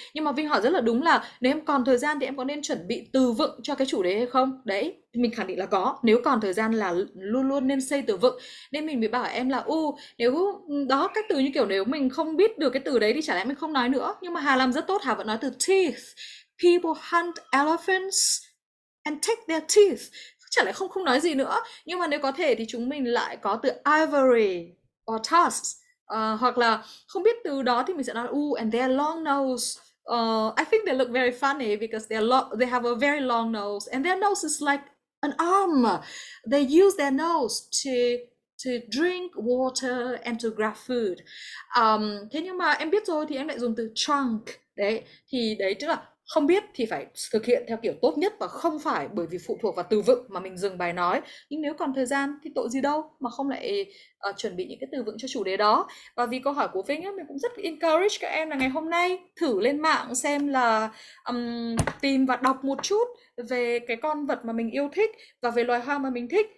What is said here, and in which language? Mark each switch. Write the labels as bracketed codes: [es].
[vi] Nhưng mà Vinh hỏi rất là đúng là nếu em còn thời gian thì em có nên chuẩn bị từ vựng cho cái chủ đề hay không? Đấy, mình khẳng định là có. Nếu còn thời gian là luôn luôn nên xây từ vựng. Nên mình mới bảo em là nếu đó các từ như kiểu nếu mình không biết được cái từ đấy thì chả lẽ mình không nói nữa. Nhưng mà Hà làm rất tốt, Hà vẫn nói từ teeth. [en] People hunt elephants and take their teeth. [vi] Chả lẽ không không nói gì nữa. Nhưng mà nếu có thể thì chúng mình lại có từ [en] ivory or tusks. [vi] Hoặc là không biết từ đó thì mình sẽ nói [en] and their long nose. I think they look very funny because they have a very long nose and their nose is like an arm. They use their nose to drink water and to grab food. [vi] Thế nhưng mà em biết rồi thì em lại dùng từ trunk. Đấy, thì đấy tức là không biết thì phải thực hiện theo kiểu tốt nhất và không phải bởi vì phụ thuộc vào từ vựng mà mình dừng bài nói. Nhưng nếu còn thời gian thì tội gì đâu mà không lại chuẩn bị những cái từ vựng cho chủ đề đó. Và vì câu hỏi của Vinh á, mình cũng rất encourage các em là ngày hôm nay thử lên mạng xem là tìm và đọc một chút về cái con vật mà mình yêu thích và về loài hoa mà mình thích.